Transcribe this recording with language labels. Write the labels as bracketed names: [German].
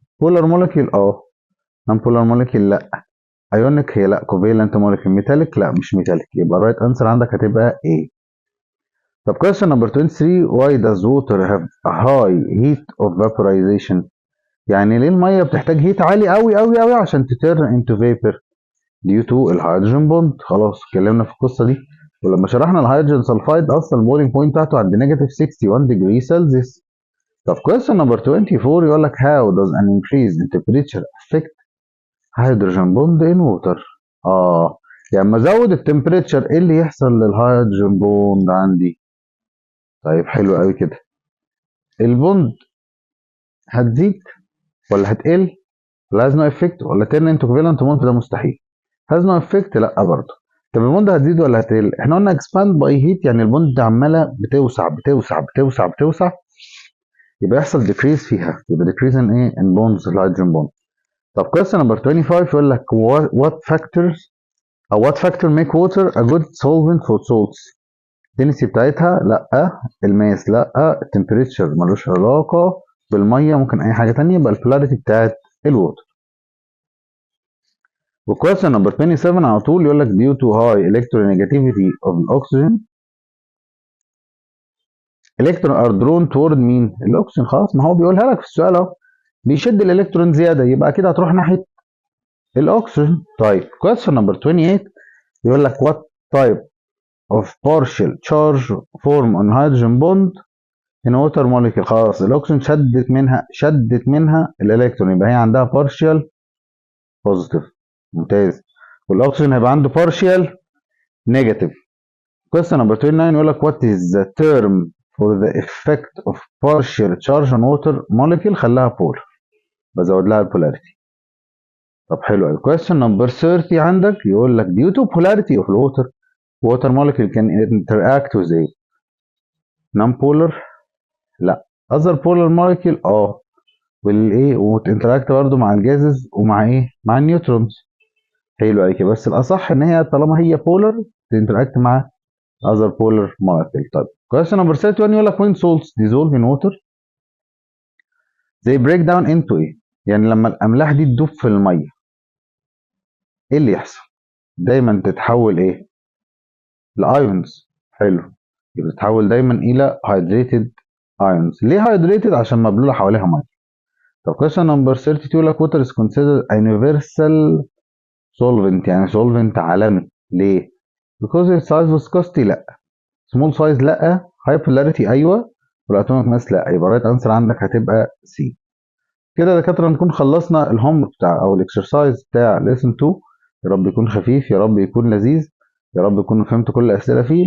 [English] polar molecule non polar molecule لا، ionic هي لا، covalent molecule metallic لا مش metallic، يبقى right answer عندك هتبقى A. طب question number 23 why does water have a high heat of vaporization. [Arabic] يعني ليه الميه بتحتاج هيت عالي قوي قوي قوي عشان تترن [English] into vapor [Arabic] due to الهيدروجين بوند. خلاص اتكلمنا في القصه دي، ولما شرحنا الهيدروجين سلفايد اصلا البويلنج بوينت بتاعته عند نيجاتيف 61 degree Celsius. [English] طب question number 24 يقول لك how does an increase in temperature affect hydrogen bond in water. [Arabic] يعني لما ازود التمبريتشر ايه اللي يحصل للهيدروجين بوند عندي؟ طيب حلو قوي كده. البوند هتزيد ولا هتقل ولا has no effect ولا [English] turn into covalent bond؟ [Arabic] ده مستحيل. [English] has no effect لا برضه. [Arabic] طب البوند هتزيد ولا هتقل؟ احنا قلنا expand by heat يعني البوند عماله بتوسع بتوسع بتوسع بتوسع، يبقى يحصل decrease فيها، يبقى decrease in ايه؟ in bonds الهيدروجين بوند. [English] طب question number 25 يقول لك what factors او what factor make water a good solvent for salts. [Arabic] الدنسيتي بتاعتها لا، الماس لا، التمبريتشر ملوش علاقه بالميه، ممكن اي حاجه تانية، يبقى البولاريتي بتاعت الووتر. [English] وكويستشن نمبر 27 على طول يقول لك due to high electronegativity of oxygen electron are drawn toward [Arabic] مين؟ الاكسجين. خلاص ما هو بيقولها لك في السؤال اهو، بيشد الالكترون زياده، يبقى اكيد هتروح ناحيه الاكسجين. طيب [English] question number 28 يقول لك what type of partial charge form on hydrogen bond in water molecule. [Arabic] خلاص الاكسجين شدت منها الالكترون، يبقى هي عندها [English] partial positive. [Arabic] ممتاز. والاكسجين هيبقى عنده partial negative. [English] question number 29 يقول لك what is the term for the effect of partial charge on water molecule. [Arabic] خلاها polar، بزود لها البولاريتي. طب حلو قوي. [English] question number 30 عندك يقول لك due to polarity of water molecule can interact with a non polar لا other polar molecule [Arabic] والايه وتinteract برضه مع الجازز ومع ايه؟ مع النيوترونز. حلو قوي كده، بس الاصح ان هي طالما هي polar [English] تinteract مع other polar molecule. طيب question number 31 يقول لك when salts dissolve in water they break down into ايه؟ [Arabic] يعني لما الاملاح دي تدوب في الميه ايه اللي يحصل؟ دايما تتحول ايه؟ لايونز. حلو، يبقى تتحول دايما الى hydrated ions. ليه hydrated؟ عشان مبلوله حواليها ميه. [English] طب question number 32 يقول لك water is considered a universal solvent [Arabic] يعني solvent عالمي. ليه؟ [English] because its size viscosity لا، small size لا، high polarity ايوه، والatomic mass لا، يبقى right answer عندك هتبقى C. [Arabic] كده يا دكاتره نكون خلصنا الهوم بتاع او الاكسرسايز بتاع lesson 2. يا رب يكون خفيف، يا رب يكون لذيذ، يا رب يكون فهمت كل الاسئله فيه.